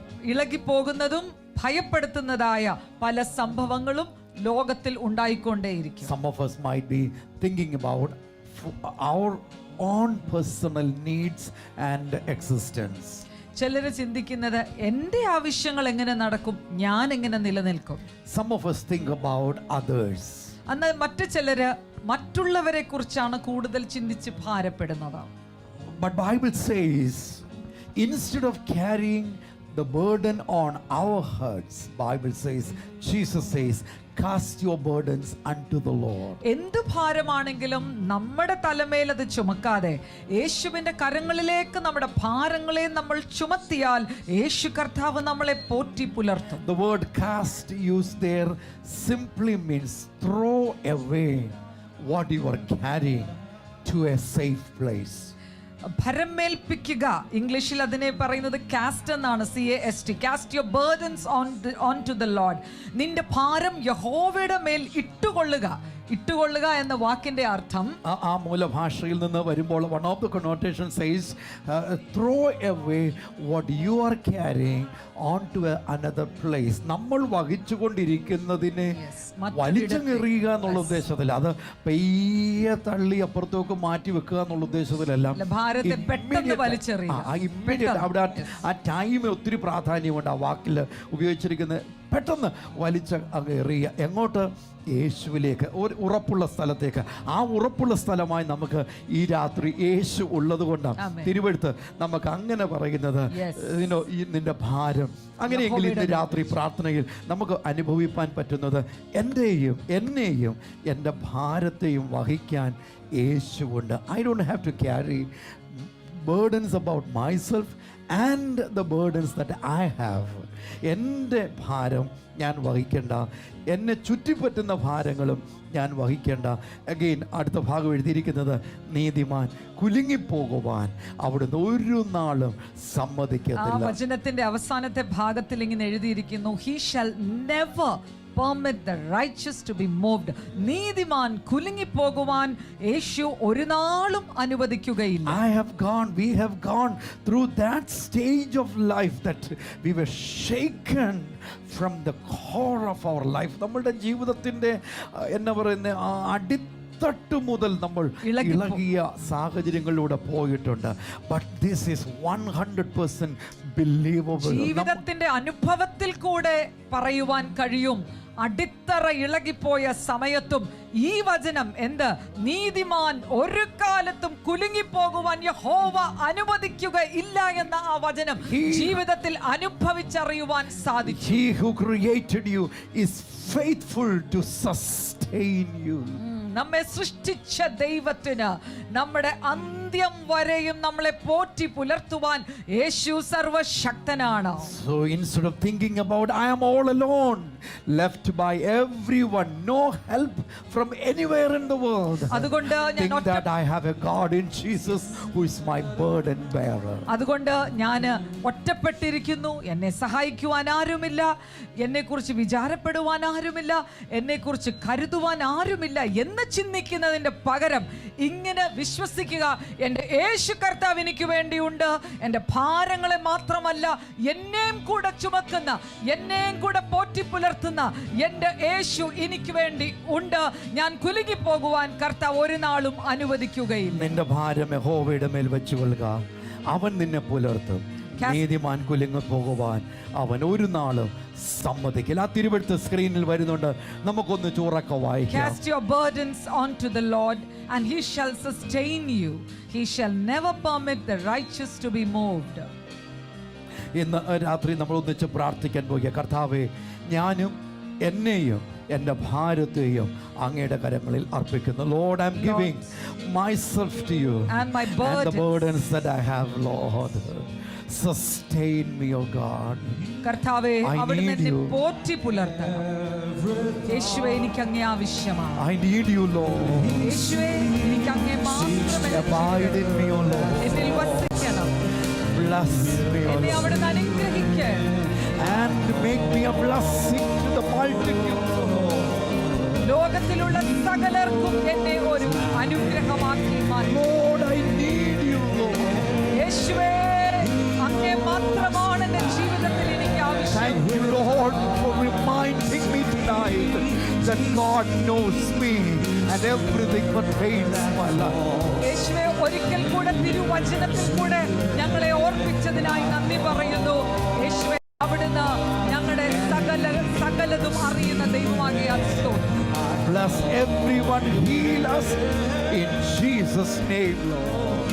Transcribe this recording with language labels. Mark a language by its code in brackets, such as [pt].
[ml] ഇളകിപ്പോകുന്നതും ഭയപ്പെടുത്തുന്നതായ പല സംഭവങ്ങളും ലോകത്തിൽ ഉണ്ടായിക്കൊണ്ടേയിരിക്കും. [en] Some of us might be thinking about our own personal needs and existence. [ml] ചിലര് ചിന്തിക്കുന്നത് എൻ്റെ ആവശ്യങ്ങൾ എങ്ങനെ നടക്കും, ഞാൻ എങ്ങനെ നിലനിൽക്കും. [en] Some of us think about others. [ml] എന്നാൽ മറ്റു ചിലര് മറ്റുള്ളവരെ കുറിച്ചാണ് കൂടുതൽ ചിന്തിച്ച് ഭാരപ്പെടുന്നത്. [en] But Bible says, instead of carrying the burden on our hearts, Bible says, Jesus says, cast your burdens unto the Lord. [ml] എന്ത് ഭാരമാണെങ്കിലും നമ്മുടെ തലമേൽ അത് ചുമക്കാതെ യേശുവിന്റെ കരങ്ങളിലേക്ക് നമ്മുടെ ഭാരങ്ങളെ നമ്മൾ ചുമത്തിയാൽ യേശു കർത്താവ് നമ്മളെ Potti പുലർത്തും. [en] The word cast used there simply means throw away what you are carrying to a safe place. [ml] ഭരമേൽപ്പിക്കുക, ഇംഗ്ലീഷിൽ അതിനെ പറയുന്നത് കാസ്റ്റ് എന്നാണ്, CAST. [en] Cast your burdens on to the Lord. [ml] നിന്റെ ഭാരം യഹോവയുടെ മേൽ ഇട്ടുകൊള്ളുക. ഇട്ടുകൊള്ളുക എന്ന വാക്കിന്റെ അർത്ഥം ആ മൂലഭാഷയിൽ നിന്ന് വരുമ്പോൾ [en] one of the connotation says throw away what you are carrying onto another place. [ml] നമ്മൾ വഹിച്ചുകൊണ്ടിരിക്കുന്നതിനെ വലിച്ചെറിയുക എന്നുള്ള ഉദ്ദേശത്തിൽ, അത് പെയ്യെ തള്ളി അപ്പുറത്തേക്ക് മാറ്റി വെക്കുക എന്നുള്ള ഉദ്ദേശത്തിലല്ല. ഭാരത്തെ പെട്ടെന്ന് വലിച്ചെറിയുക. അവിടെ ആ ടൈമിൽ ഒത്തിരി പ്രാധാന്യമുണ്ട്. ആ വാക്കിൽ ഉപയോഗിച്ചിരിക്കുന്നത് പെട്ടെന്ന് വലിച്ച് അങ്ങ് എറിയുക. എങ്ങോട്ട്? യേശുവിലേക്ക്, ഒരു ഉറപ്പുള്ള സ്ഥലത്തേക്ക്. ആ ഉറപ്പുള്ള സ്ഥലമായി നമുക്ക് ഈ രാത്രി യേശു ഉള്ളത് കൊണ്ടാണ് തിരുവെടുത്ത് നമുക്ക് അങ്ങനെ പറയുന്നത്, നിന്റെ ഭാരം. അങ്ങനെയെങ്കിൽ ഇന്ന് രാത്രി പ്രാർത്ഥനയിൽ നമുക്ക് അനുഭവിപ്പാൻ പറ്റുന്നത്, എന്നെയും എൻ്റെ ഭാരത്തെയും വഹിക്കാൻ യേശുവുണ്ട്. [en] I don't have to carry burdens about myself and the burdens that I have. [ml] എൻ്റെ ഭാരം ഞാൻ വഹിക്കേണ്ട, എന്നെ ചുറ്റിപ്പറ്റുന്ന ഭാരങ്ങളും ഞാൻ വഹിക്കേണ്ട. അഗെയിൻ അടുത്ത ഭാഗം എഴുതിയിരിക്കുന്നത്, നീതിമാൻ കുലുങ്ങിപ്പോകുവാൻ അവിടുന്ന് ഒരു നാളും സമ്മതിക്കത്തില്ല. വചനത്തിന്റെ അവസാനത്തെ ഭാഗത്തിൽ ഇങ്ങനെ എഴുതിയിരിക്കുന്നു, [en] he shall never permit the righteous to be moved. [ml] നീതിമാൻ കുലുങ്ങിപ്പോകുവാൻ യേശു ഒരു നാളും അനുവദിക്കുകയില്ല. [en] We have gone through that stage of life that we were shaken from the core of our life. [ml] നമ്മളുടെ ജീവിതത്തിന്റെ എന്നാ പറയുന്ന അടിത്തട്ട് മുതൽ നമ്മൾ ഇളകിയ സാഹചര്യങ്ങളിലൂടെ പോയിട്ടുണ്ട്. [en] But this is 100% believable. [ml] ജീവിതത്തിന്റെ അനുഭവത്തിൽ കൂടെ പറയുവാൻ കഴിയും, അടിത്തറ ഇളകിപ്പോയ സമയത്തും ഈ വചനം എന്ത്? നീതിമാൻ ഒരു കാലത്തും കുലുങ്ങിപ്പോകുവാൻ യഹോവ അനുവദിക്കുക ഇല്ല എന്ന ആ വചനം ജീവിതത്തിൽ അനുഭവിച്ചറിയുവാൻ സാധിക്കും. [en] He who created you is faithful to sustain you. [ml] നമ്മെ സൃഷ്ടിച്ച ദൈവത്തിന് നമ്മുടെ അന്ത്യം വരെയും നമ്മളെ പോറ്റി പുലർത്തുവാൻ യേശു സർവശക്തനാണ്. [en] So instead of thinking about I am all alone, left by everyone, no help from anywhere in the world, [ml] അതുകൊണ്ട് [en] think that I have a God in Jesus who is my burden bearer. [ml] അതുകൊണ്ട് ഞാൻ ഒറ്റപ്പെട്ടിരിക്കുന്നു, എന്നെ സഹായിക്കുവാൻ ആരുമില്ല, എന്നെക്കുറിച്ച് വിചാരപ്പെടുവാൻ ആരുമില്ല, എന്നെക്കുറിച്ച് കരുതുവാൻ ആരുമില്ല എന്ന് ചിന്തിക്കുന്നതിൻ്റെ പകരം ഇങ്ങനെ വിശ്വസിക്കുക, എൻ്റെ യേശു കർത്താവ് എനിക്ക് വേണ്ടിയുണ്ട്. എൻ്റെ ഭാരങ്ങളെ മാത്രമല്ല, എന്നെയും കൂടെ ചുമക്കുന്ന, എന്നെയും കൂടെ പോറ്റി പുലർത്തുന്ന എൻ്റെ യേശു എനിക്ക് വേണ്ടി ഉണ്ട്. ഞാൻ കുലുങ്ങി പോകുവാൻ കർത്താവ് ഒരു നാളും അനുവദിക്കുകയില്ല. നിന്റെ ഭാരം യഹോവയുടെ മേൽ വെച്ചുകൊള്ളുക, അവൻ നിന്നെ പുലർത്തും. നീതിമാൻ കുലുങ്ങി പോകുവാൻ അവൻ ഒരു നാളും സമ്മതിക്കില്ല. ആ തിരുവെടുത്ത് സ്ക്രീനിൽ വരുന്നുണ്ട്, നമുക്കൊന്ന് ചൂറൊക്കെ വായിക്കാം. [en] Cast your burdens onto the Lord and he shall sustain you. He shall never permit the righteous to be moved. [ml] ഇന്ന് രാത്രി നമ്മൾ ഒന്നിച്ച് പ്രാർത്ഥിക്കാൻ പോകുക. കർത്താവേ, ഞാനും എന്നെയും എൻ്റെ ഭാരത്തെയും അങ്ങയുടെ കരങ്ങളിൽ അർപ്പിക്കുന്നു. [en] Lord, I am giving myself to you and my and the burdens that I have, Lord. Sustain me, O God. [ml] കർത്താവേ, [en] I [ml] അവിടുന്ന് [en] need [ml] എന്നെ [en] you. [ml] പോറ്റി പുലർത്തണം. യേശുവേ, എനിക്ക് അങ്ങേ ആവശ്യമാണ്. [en] I need you, Lord. [ml] യേശുവേ, എനിക്ക് അങ്ങേ മാത്രമേ [en] Abide in me, O Lord. [ml] എന്നിൽ വസിക്കണം. [en] Bless me, O [ml] എന്നെ [en] Lord. [ml] അവിടുന്ന് അനുഗ്രഹിക്കണം. [en] And make me a blessing to the multitude, O Lord. [ml] ലോകത്തിലുള്ള സകലർക്കും എന്നെ ഒരു അനുഗ്രഹമാക്കി മാറ്റി. [en] Lord, I need you, Lord. [ml] യേശുവേ, അങ്ങേ മാത്രമാണ് എൻ്റെ ജീവിതത്തിൽ എനിക്ക് ആവശ്യം. [en] Thank you, Lord, for reminding me tonight that God knows me and everything pertains to my life. [ml] യേശുവേ, ഒരിക്കൽ കൂടെ തിരുവചനത്തിൽ കൂടെ ഞങ്ങളെ ഓർപ്പിച്ചതിനായി നന്ദി പറയുന്നു. യേശുവേ, അവിടുന്ന് ഞങ്ങളുടെ സകലതും അറിയുന്ന ദൈവമാകിയ സ്തോത്രം. [en] Bless everyone, heal us in Jesus' name, Lord.